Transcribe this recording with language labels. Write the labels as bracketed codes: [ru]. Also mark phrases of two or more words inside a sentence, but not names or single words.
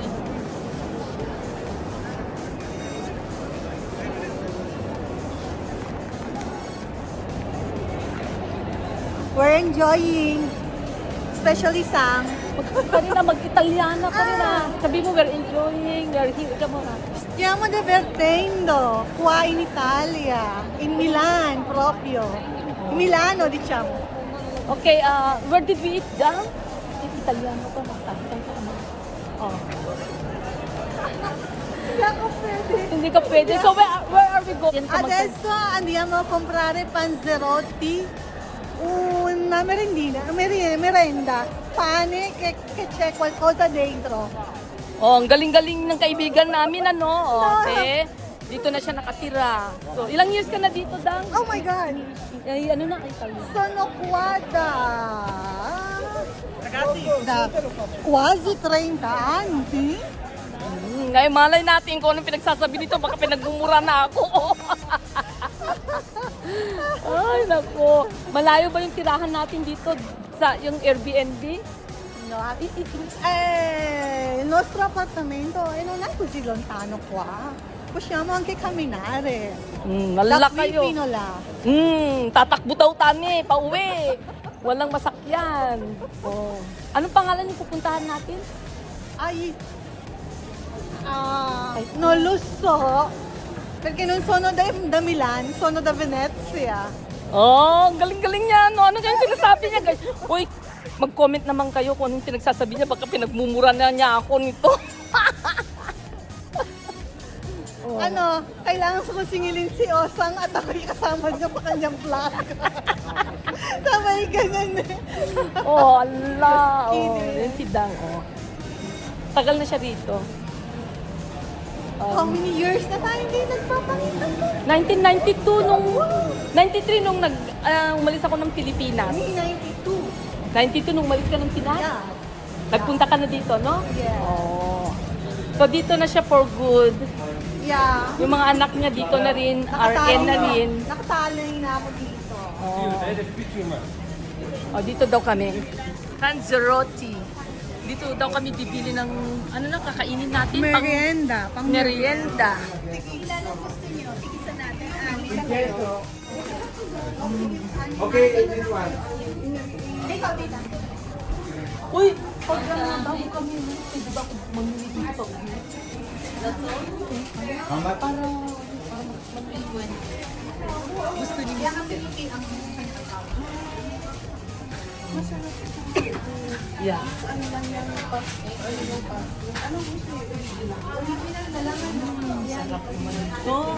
[en] We're enjoying. Especially Sang. [tl] Kanina mag-Italiana ka rin ah. Sabi mo, [en] we're enjoying, we're here. [tl] Ika mo na. [it] Stiamo divertendo qua in Italia, in Milan proprio. In Milano, diciamo. [en] Okay, where did we eat down? [tl] Italiano ka, magsabi ka naman. Oh. Hindi ako pwede. Hindi ka pwede. [en] So, where are we going? [it] Adesso andiamo a comprare panzerotti, una merenda, pane che c'è qualcosa dentro. [tl] Oh, ang galing-galing ng kaibigan namin, ano? Oh, okay. Dito na siya nakatira. So, [en] ilang years [tl] ka na dito, Dang? [en] Oh my God! [tl] Ay, ano na, Italiano? [it] Sono qua da quasi 30 anni. [tl] Ngayon, malay natin kung anong pinagsasabi dito. Baka pinagmumura na ako. Ay, nako. Malayo ba yung tirahan natin dito sa [en] yung Airbnb? [it] No, il nostro appartamento non è così lontano qua. Possiamo anche camminare. [tl] Malala [it] Da qui [tl] kayo. [it] fino là. [tl] Tatakbo daw tani, pauwi. Walang masakyan. Oh. Anong pangalan yung pupuntahan natin? [it] Ai, non lo so. Perché non sono da Milan, sono da Venezia. [tl] Oh, ang galing-galing niya. No? Ano yung sinasabi niya, guys? Uy, mag-comment naman kayo kung anong pinagsasabi niya. Baka pinagmumura na niya ako nito. Ano, kailangan ko singilin si Osang at ako'y kasama niya sa kanyang vlog. Sabay ganyan eh. Oh, ala. Oh, yan si Dang, oh. Tagal na siya rito. How many years na tayo hindi nagpapakita sa 1992 nung 93 nung umalis ako ng Pilipinas. 92. 92 nung umalis ka ng Pinas. [en] Yeah. [tl] Nagpunta ka na dito, no? [en] Yeah. [tl] Oh. So dito na siya for good. [en] Yeah. [tl] Yung mga anak niya dito na rin, RN na rin. Nakatali na ako dito. Oh, dito daw kami. Panzerotti. Dito daw kami bibili ng ano na kakainin natin Merienda. pang merienda. Tequila na gusto niyo. Tigisa natin. [en] Okay, this one. [tl] Ikaw dito. Uy, pag daw kami, di ba ako mamili dito? [en] How much? [tl] Para mag-iwan. Gusto niyo. [en] Yeah. [tl] Sarap naman ito.